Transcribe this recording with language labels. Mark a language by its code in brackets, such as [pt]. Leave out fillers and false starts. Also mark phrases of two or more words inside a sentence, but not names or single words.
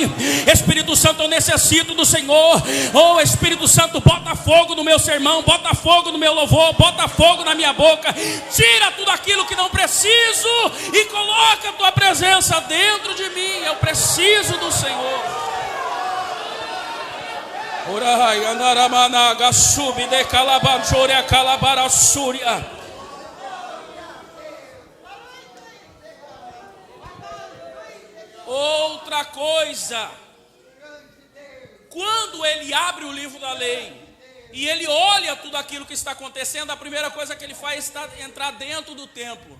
[pt] Espírito Santo, eu necessito do Senhor. Oh, Espírito Santo, bota fogo no meu sermão, bota fogo no meu louvor, bota fogo na minha boca. Tira tudo aquilo que não preciso e coloca a tua presença dentro de mim. Eu preciso do Senhor. Orai, andaramanaga, sube de calabanchoria, calabarassúria. Outra coisa, quando ele abre o livro da lei e ele olha tudo aquilo que está acontecendo, a primeira coisa que ele faz é entrar dentro do templo.